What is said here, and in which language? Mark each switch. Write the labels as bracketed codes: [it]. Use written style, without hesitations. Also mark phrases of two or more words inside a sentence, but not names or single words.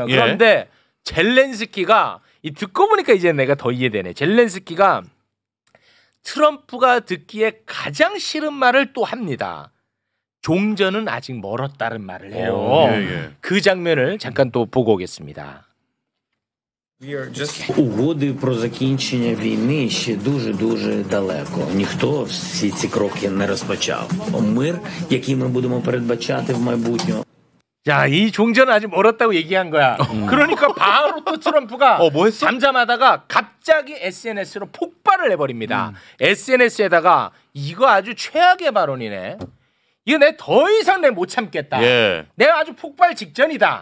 [ko] 그런데 젤렌스키가 듣고 보니까 이제 내가 더 이해되네. 젤렌스키가 트럼프가 듣기에 가장 싫은 말을 또 합니다. 종전은 아직 멀었다는 말을 해요. 그 장면을 잠깐 또 보고 오겠습니다. [uk] Угоди про закінчення війни ще дуже далеко. Ніхто всі ці кроки не розпочав. Мир, який ми будемо передбачати в майбутньому. [ko] 자, 이 종전은 아직 멀었다고 얘기한 거야. 그러니까 바로 또 트럼프가 뭐 했어? 잠잠하다가 갑자기 SNS로 폭발을 해버립니다. SNS에다가 이거 아주 최악의 발언이네. 이거 내 더 이상 내 못 참겠다. 내가 아주 폭발 직전이다.